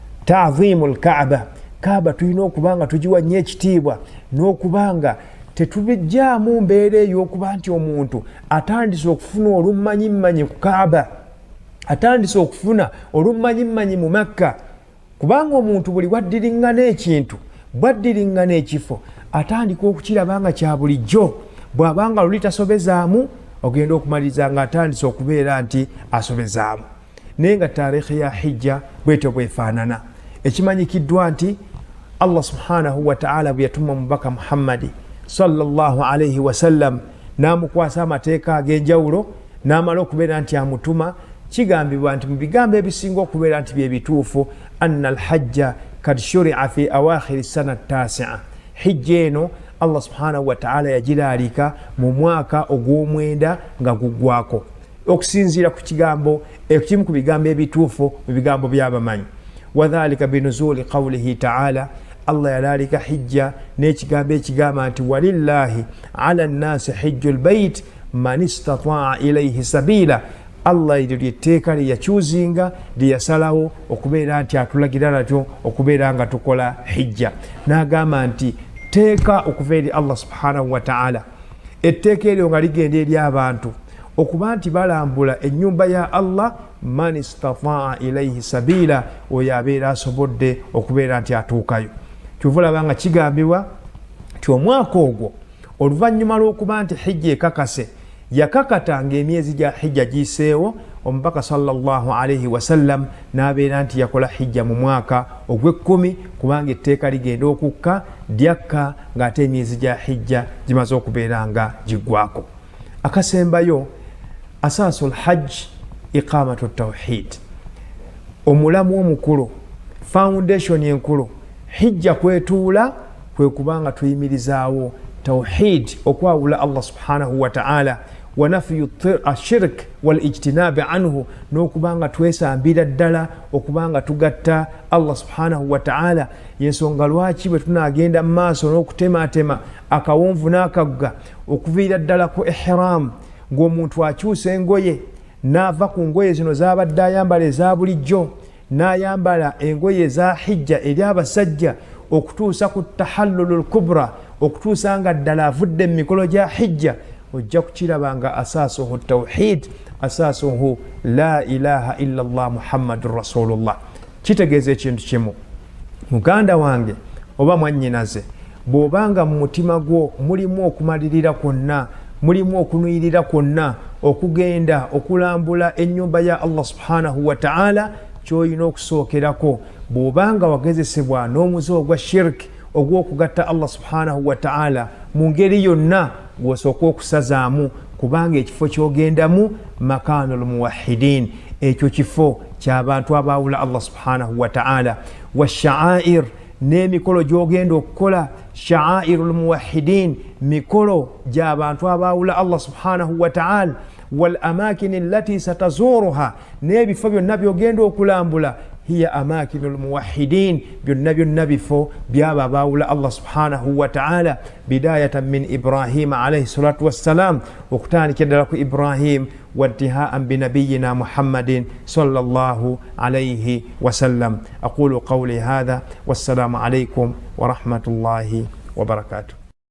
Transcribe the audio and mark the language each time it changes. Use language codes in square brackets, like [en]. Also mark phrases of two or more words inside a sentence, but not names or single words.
[ar] تعظيم الكعبة [lg] tulina okubanga tugiwa nnyo ekitiibwa n'okubanga tetubijjaamu mbeera ey'okuba nti omuntu atandise okufuna olummanyimanyi ku kaaba, atandise okufuna olummanyimanyi mu Makka, kubanga omuntu buli bwaddiriŋŋana ekintu, bwaddiriŋŋana ekifo, atandika okukirabanga kya bulijjo. Bw'abanga luli tasobezaamu, ogenda okumaliriza nga atandise okubeera nti asobezaamu. Naye nga taarikhi ya hijja bwetyo bwefaanana. Ekimanyikiddwa nti Allah [ar] سبحانه وتعالى [lg] bwe yatuma mubaka Muhammadi [ar] صلى الله عليه وسلم [lg] n'amukwasa amateeka ag'enjawulo, n'amala okubeera nti amutuma, kigambibwa nti mu bigambo ebisinga okubeera nti bye bituufu, [ar] أن الحج قد شرع في أواخر سنة تسع. [lg] Hijja eno Allah [ar] سبحانه وتعالى [lg] yagiraalika mu mwaka ogw'omwenda nga guggwako, okusinziira ku kigambo ekimu ku bigambo ebituufu mu bigambo by'abamanyi. [ar] وذلك بنزول قوله تعالى, [lg] Allah yalaalika hijja n'ekigambo ekigamba nti [ar] ولله على الناس حج البيت من استطاع إليه سبيلا. [lg] Allah eryo lyetteeka lye yakyuzinga, lye yasalawo okubeera nti atulagira natyo okubeera nga tukola hijja. N'agamba nti teeka okuva eri Allah [ar] سبحانه وتعالى, [lg] etteeka eryo nga ligenda eri abantu okuba nti balambula ennyumba ya Allah, [ar] من استطاع إليه سبيلا, [lg] oyo abeera asobodde okubeera nti atuukayo. Kyovulaba nga kigambibwa nti omwaka ogwo oluvannyuma lw'okuba nti hijja ekakase, yakakatanga emyezi gya hijja giseewo, omubaka [ar] صلى الله عليه وسلم [lg] n'abeera nti yakola hijja mu mwaka ogw'ekkumi, kubanga etteeka ligenda okukka lyakka ng'ate emyezi gya hijja gimaze okubeera nga giggwako. Akasembayo [ar] أساس الحج إقامة التوحيد, [lg] omulamu omukulu, foundation enkulu hijja kwetuula kwe kubanga tuyimirizaawo tawhid, okwawula Allah [ar] سبحانه وتعالى, ونفي الشرك والاجتناب عنه, [lg] n'okubanga twesambira ddala okubanga tugatta Allah [ar] سبحانه وتعالى. [lg] Yensonga lwaki bwe tunagenda mu maaso n'okutematema akawonvu n'akagga okuviira ddala ku ihram, ng'omuntu akyusa engoye n'ava ku ngoye zino z'abadde ayambala eza bulijjo n'ayambala engoye eza hijja eri abasajja, okutuusa ku [ar] التحلل الكبرى, [lg] okutuusa nga ddala avudde mu mikolo gya hijja, ojja kukiraba nga [ar] أساسه توحيد, أساسه لا إله إلا الله محمد رسول الله. [lg] Kitegeeza ekintu kimu, muganda wange oba mwannyinaze, bw'obanga mu mutima gwo mulimu okumalirira kwonna, mulimu okunuyirira kwonna okugenda okulambula ennyumba ya Allah [ar] سبحانه وتعالى, [lg] ky'olina okusookerako bw'obanga wagezesebwa n'omuze ogwa shirk ogw'okugatta Allah [ar] سبحانه وتعالى [lg] mu ngeri yonna, gw'osooka okusazaamu, kubanga ekifo ky'ogendamu [ar] مكان الموحدين, [lg] ekyo kifo ky'abantu abaawula Allah [ar] سبحانه وتعالى. [lg] Wa sha'air, n'emikolo gy'ogenda okukola, [ar] شعائر الموحدين, [lg] mikolo gy'abantu abaawula Allah [ar] سبحانه وتعالى. والأماكن التي ستزورها, [lg] n'ebifo byonna by'ogenda okulambula, [ar] هي أماكن الموحدين, [lg] byonna byonna bifo byaba abaawula Allah [ar] سبحانه وتعالى, بداية من إبراهيم عليه الصلاة والسلام, [lg] okutandikira ddala ku Ibrahim, [ar] وانتهاء بنبينا محمد صلى الله عليه وسلم. أقول قولي هذا والسلام عليكم ورحمة الله وبركاته.